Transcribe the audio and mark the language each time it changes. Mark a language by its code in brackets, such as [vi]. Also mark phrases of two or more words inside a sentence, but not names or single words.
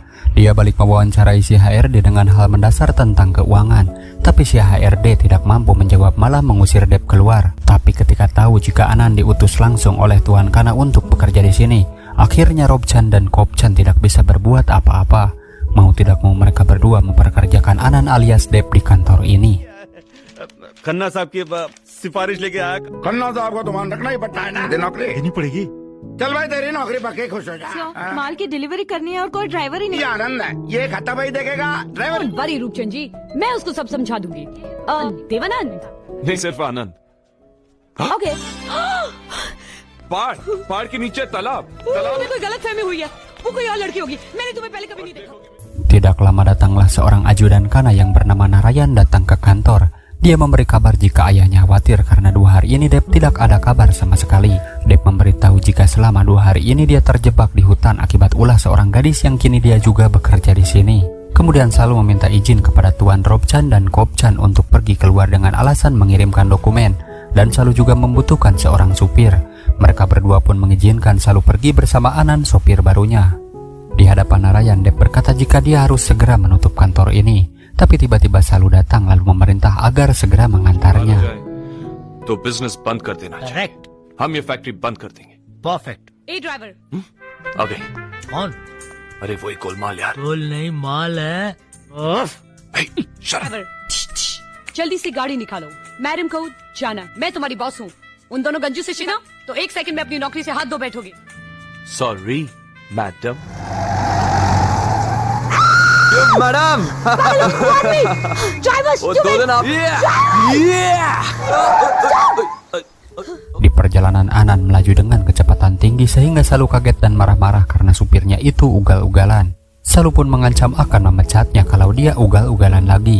[id] Dia balik mewawancarai si HRD dengan hal mendasar tentang keuangan, tapi si HRD tidak mampu menjawab malah mengusir Deb keluar. Tapi ketika tahu jika Anan diutus langsung oleh Tuan Kana untuk bekerja di sini, akhirnya Robchan dan Kopchan tidak bisa berbuat apa-apa. Mau tidak mau mereka berdua memperkerjakan Anan alias Deb di kantor ini. [hi] खन्ना साहब की सिफारिश लेके आया। खन्ना साहब को तो मान रखना ही पड़ता है ना, नौकरी देनी पड़ेगी। चल भाई तेरी नौकरी पक्की, खुश हो जा। हाँ। माल की डिलीवरी करनी है और कोई ड्राइवर ही ये आनंद है, ये खाता भाई देखेगा ड्राइवर। बड़ी रूपचंद जी, मैं उसको सब समझा दूंगी। देवानंद। नहीं, सिर्फ आनंद। ओके। पहाड़ के नीचे तालाब। तुम्हें कोई गलत फहमी हुई है, वो कोई और लड़की होगी, मैंने तुम्हें पहले कभी नहीं देखा। [id] Tidak lama datanglah seorang ajudan Kana yang bernama Narayan datang ke kantor. Dia memberi kabar jika ayahnya khawatir karena 2 hari ini Dev tidak ada kabar sama sekali. Dev memberitahu jika selama 2 hari ini dia terjebak di hutan akibat ulah seorang gadis yang kini dia juga bekerja di sini. Kemudian selalu meminta izin kepada Tuan Robchan dan Kopchan untuk pergi keluar dengan alasan mengirimkan dokumen, dan selalu juga membutuhkan seorang supir. Mereka berdua pun mengizinkan selalu pergi bersama Anan, sopir barunya. Di hadapan Narayan, Dev berkata jika dia harus segera menutup kantor ini. Tapi tiba-tiba Salu datang lalu memerintah agar segera mengantarnya. [hi] तो बिजनेस बंद कर देना चाहिए। करेक्ट, हम ये फैक्ट्री बंद कर देंगे। परफेक्ट। ए ड्राइवर। आ गए। कौन? अरे वही गोलमाल यार। गोल नहीं, माल है। ड्राइवर, जल्दी से गाड़ी निकालो। मैडम को जाना, मैं तुम्हारी बॉस हूँ। उन दोनों गंजू से छिना तो 1 सेकंड में अपनी नौकरी से हाथ धो बैठोगे। सॉरी मैडम। मैडम [id] Di perjalanan Anan melaju dengan kecepatan tinggi sehingga Salu kaget dan marah-marah karena supirnya itu ugal-ugalan. Salu pun mengancam akan memecatnya kalau dia ugal-ugalan lagi.